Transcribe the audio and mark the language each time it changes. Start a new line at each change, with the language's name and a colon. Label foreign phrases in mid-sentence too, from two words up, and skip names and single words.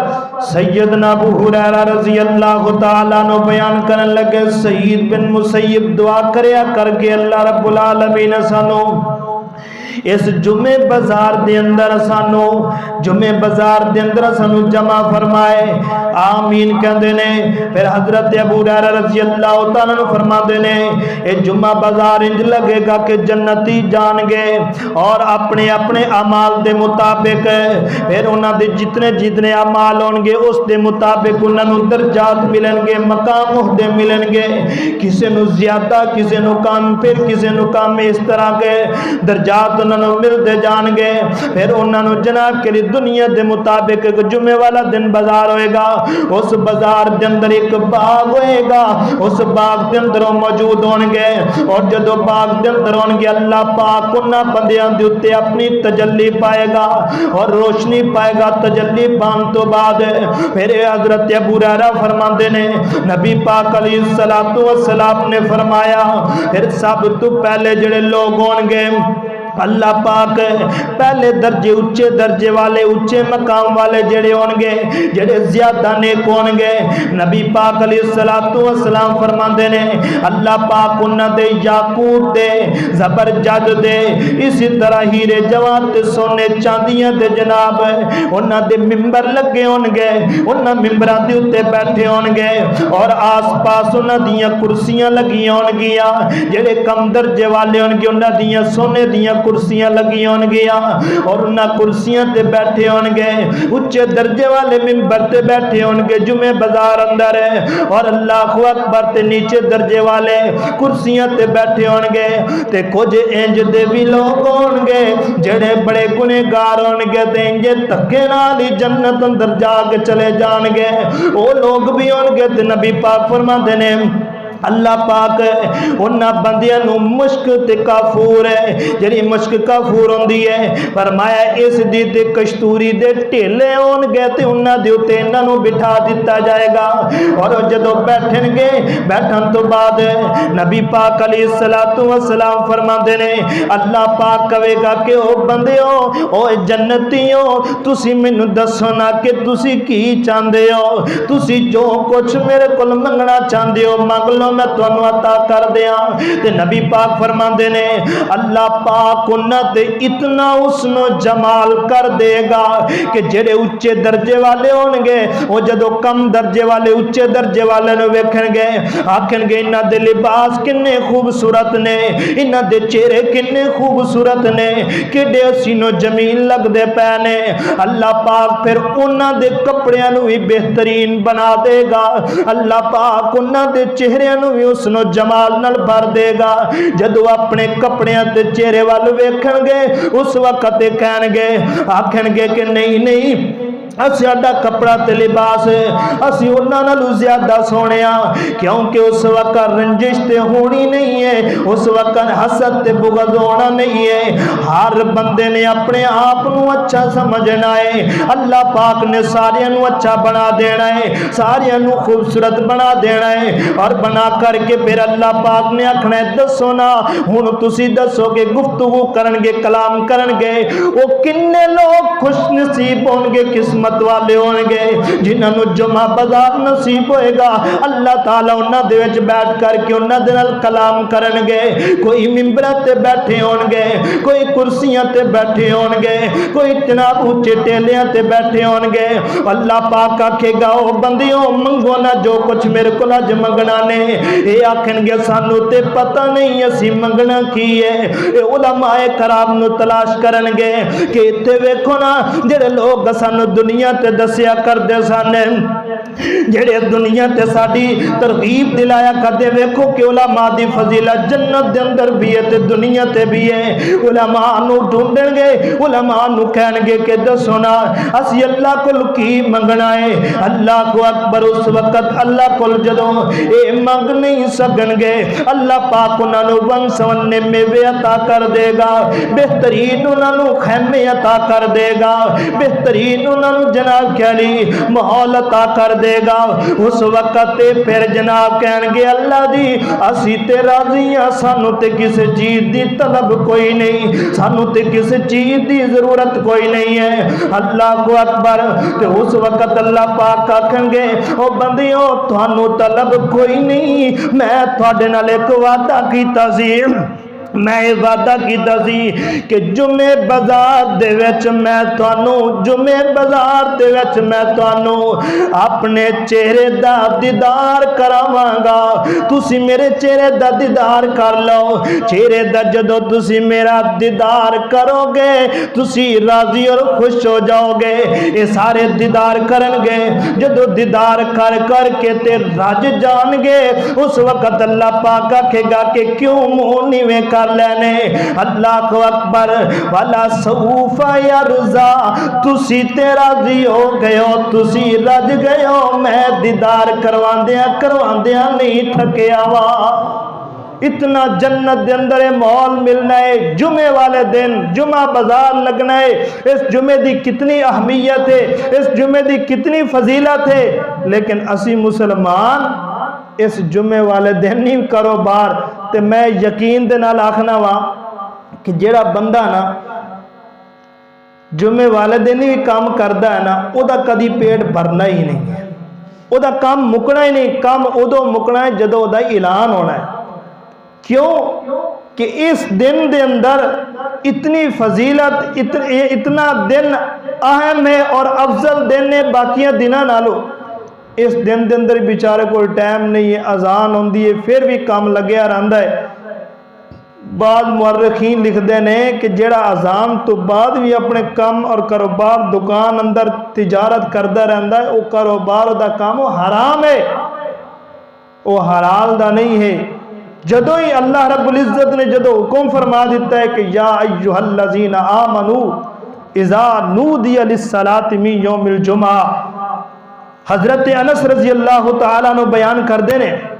Punjabi: سیدنا ابو ہریرہ
Arabic: رضی اللہ تعالیٰ عنہ
Punjabi: بیان کرنے لگے سعید بن مسیب دعا کریا کر کے
Arabic: اللہ رب العالمین
Punjabi: سانو اس جمعے بازار دے اندر سانو جمعے بازار دے اندر سانو جمع فرمائے، آمین کہندے نے۔ پھر حضرت ابو ہریرہ
Arabic: رضی اللہ تعالیٰ عنہ
Punjabi: فرماندے نے اے جمعہ بازار انج لگے گا کہ جنتی جان گے اور اپنے اپنے اعمال دے مطابق پھر انہاں دے جتنے اعمال ہون گے اس دے مطابق انہاں نوں درجات ملن گے، مقام عہدے ملن گے، کسے نوں زیادہ کسے نوں کم، پھر کسے نوں کم، اس طرح کے درجات انہوں ملتے جان گے۔ پھر انہوں جناب کے لیے دنیا دے مطابق ایک جمعے والا دن بازار ہوئے گا، اس بازار دے اندر ایک باغ ہوئے گا، اس باغ دے اندر موجود ہون گے اور جدو باغ دے اندر ہون گے اللہ پاک انہاں بندیاں دے اوتے اپنی تجلی پائے گا اور روشنی پائے گا۔ تجلی پان تو بعد پھر حضرت ابو ہریرہ فرماندے نے نبی پاک
Arabic: علیہ السلام
Punjabi: نے فرمایا پھر سب تو پہلے جڑے لوگ ہون گے اللہ پاک پہلے درجے اچھے درجے والے اچھے مقام والے جڑے ہونگے جڑے زیادہ نیک ہونگے نبی پاک
Arabic: علیہ السلام
Punjabi: فرماندے نے اللہ پاک انہاں دے یاقوت دے زبرجد دے اسی طرح ہیرے جواہرات تے سونے چاندیاں دے جناب انہاں دے ممبر لگے ہونگے انہاں ممبراں دے اوتے بیٹھے ہونگے اور آس پاس انہاں دیاں کرسیاں لگی ہونگیاں جڑے کم درجے والے ہونگے انہاں دیاں سونے دیاں کرسیاں لگی ہونگیاں اور انہاں کرسیاں تے بیٹھے ہونگے اچھے درجے والے ممبر تے بیٹھے ہونگے جمعہ بازار اندر ہے اور
Arabic: اللہ اکبر
Punjabi: تے نیچے درجے والے کرسیاں تے بیٹھے ہونگے تے کچھ انج دے بھی لوگ ہونگے جڑے بڑے گنہگار ہونگے تے انجے تکے نال ہی جنت اندر جا کے چلے جانگے وہ لوگ بھی ہونگے تے نبی پاک فرماندے نے اللہ پاک انہاں بندیاں نو مشک تے کافور ہے جڑی مشک کافور ہوندی ہے فرمایا اس دی تے کشتوری دے ٹھیلے ہونگے تے انہاں دے اوتے انہاں نو بٹھا دتا جائے گا اور جدوں بیٹھن گے بیٹھن تو بعد نبی پاک
Arabic: علیہ السلام
Punjabi: فرماندے نے اللہ پاک کہے گا کہ او بندیو او جنتیو تسی مینوں دسو نا کہ تسی کی چاہندے ہو تسی جو کچھ میرے کول منگنا چاہندے ہو منگ لو میں تانوں عطا کر دیاں تے نبی پاک فرماندے نے اللہ پاک انہاں تے اتنا حسن و جمال کر دے گا کہ جڑے اچھے درجے والے ہونگے وہ جدو کم درجے والے اچھے درجے والے نو ویکھن گے آکھن گے انہاں دے لباس کنے خوبصورت نے انہاں دے چہرے کنے خوبصورت نے کڈے حسین و جمیل لگ دے پے نے اللہ پاک پھر انہاں دے کپڑیاں نو بھی بہترین بنا دے گا اللہ پاک انہاں دے چہرے نو بھی حسن و جمال نال بھر دے گا جدو اپنے کپڑیاں تے چہرے والو ویکھن گے اس وقت کہن گے آکھن گے کہ نہیں نہیں ساڈا کپڑا تے لباس اسی انہاں نالوں زیادہ سونے کیونکہ اس وقت رنجش تے ہونی نہیں ہے اس وقت حسد تے بغض ہونا نہیں ہے ہر بندے نے اپنے آپ نو اچھا سمجھنا ہے اللہ پاک نے سارے نو اچھا بنا دینا ہے سارے نو خوبصورت بنا دینا ہے اور بنا کر کے پھر اللہ پاک نے آکھنا ہے دسو نا ہن تسی دسو کہ گفتگو کرن گے کلام کرن گے وہ کنے لوگ خوش نصیب ہون گے قسمت والے ہونگے جنہاں نو جمعہ بازار نصیب ہوئے گا اللہ تعالیٰ انہاں دے وچ بیٹھ کر کے انہاں دے نال کلام کرن گے کوئی ممبراں تے بیٹھے ہونگے کوئی کرسیاں تے بیٹھے ہونگے کوئی جناب اونچے ٹیلیاں تے بیٹھے ہونگے اللہ پاک آکھے گا او بندیوں منگو نا جو کچھ میرے کول اج منگنا نے اے آکھن گے سانو تے پتہ نہیں اسی منگنا کی ہے اے علماء کرام نو تلاش کرن گے کہ ایتھے ویکھو نا جڑے لوگ سانو دنیا تے دسیا کر دے سانے جڑے دنیا تے ساڈی ترغیب دلایا کر دے ویکھو کہ علماء دی فضیلت جنت دے اندر بھی ہے تے دنیا تے بھی ہے علماء نو ڈھونڈن گے علماء نو کہن گے کہ دسو نا اسی اللہ کول کی منگنا ہے
Arabic: اللہ کو اکبر
Punjabi: اس وقت اللہ کول جدوں اے منگ نہیں سکن گے اللہ پاک انہاں نو ون سونے میوے عطا کر دے گا بہترین انہاں نو خیمے عطا کر دے گا بہترین انہاں نو جناب کہلی ماحول عطا کر دے گا اس وقت پھر جناب کہن گے اللہ دی اسی تے راضی ہاں سانو تے کسی چیز دی طلب کوئی نہیں سانو تے کسی چیز دی ضرورت کوئی نہیں ہے
Arabic: اللہ کو اکبر
Punjabi: تے اس وقت اللہ پاک آکھن گے او بندیو تھانو طلب کوئی نہیں میں تواڈے نال ایک وعدہ کیتا سی میں وعدہ کیتا سی کہ جمعے بازار دے وچ میں تانوں جمعے بازار دے وچ میں تانوں اپنے چہرے دا دیدار کراواں گا تسی میرے چہرے دا دیدار کر لو چہرے دا جدو تسی میرا دیدار کرو گے تسی راضی اور خوش ہو جاؤ گے یہ سارے دیدار کرن گے جدو دیدار کر کر کے تے رج جان گے اس وقت اللہ پاک آکھے گا کہ کیوں منہ نیویں کر لینے
Arabic: اللہ کو اکبر والا سوف یرضا
Punjabi: تسی تے راضی ہو گئے ہو تسی رج گئے ہو میں دیدار کرواندیاں نہیں تھکیا وا اتنا جنت دے اندر ماحول ملنا ہے جمعے والے دن جمعہ بازار لگنا ہے اس جمعے دی کتنی اہمیت ہے اس جمعے دی کتنی فضیلت ہے لیکن اسی مسلمان اس جمعے والے دن نہیں کاروبار تے میں یقین دے نال آکھنا وا کہ جڑا بندہ نا
Urdu: جمعے والے دن بھی کام کرتا ہے نا،
Punjabi: وہ دا کدی پیٹ بھرنا ہی نہیں ہے، وہ دا کام مکنا ہی نہیں، کام ادو مکنا ہے جدو دا اعلان ہونا ہے۔ کیوں کہ اس دن دے اندر اتنی فضیلت، اتنا دن اہم ہے اور افضل دن ہے باقیاں دنوں نالو۔ اس دن دے اندر بیچارے کو ٹائم نہیں ہے، اذان ہوندی ہے پھر بھی کام لگیا رہندا ہے۔
Urdu: بعض مورخین لکھتے ہیں کہ
Punjabi: جڑا اذان تو بعد بھی اپنے کام اور کاروبار دکان اندر تجارت کرتا رہندا ہے، وہ کاروبار دا کام وہ حرام ہے، وہ حلال دا نہیں ہے۔ جدو ہی
Arabic: اللہ رب العزت
Punjabi: نے جدو حکم فرما دیتا ہے کہ
Arabic: یا ایھا الذین آمنوا اذا نودی للصلاۃ من یوم الجمعہ،
Punjabi: حضرت انس
Arabic: رضی اللہ تعالیٰ عنہ
Punjabi: بیان کر دینے